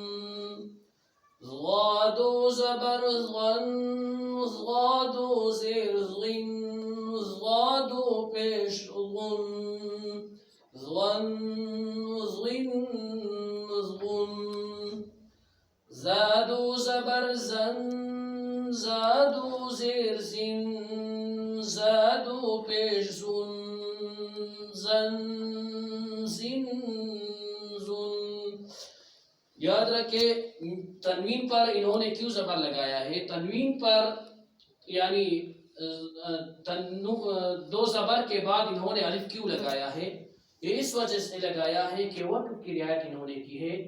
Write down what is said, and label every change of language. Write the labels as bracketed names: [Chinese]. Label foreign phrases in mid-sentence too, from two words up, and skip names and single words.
[Urdu] ضا دو زبر ضن، ضا دو زیر ضن، ضا دو پیش ضن، ضن ضن ضن۔ زا دو زبر زن، زا دو زیر زن، زا دو پیش زن، زن زن زن۔ یاد رکھے تنوین پر انہوں نے کیوں زبر لگایا ہے۔ تنوین پر یعنی 2 زبر کے بعد انہوں نے الف کیوں لگایا ہے؟ یہ اس وجہ سے لگایا ہے کہ وقف کی رعایت انہوں نے کی ہے۔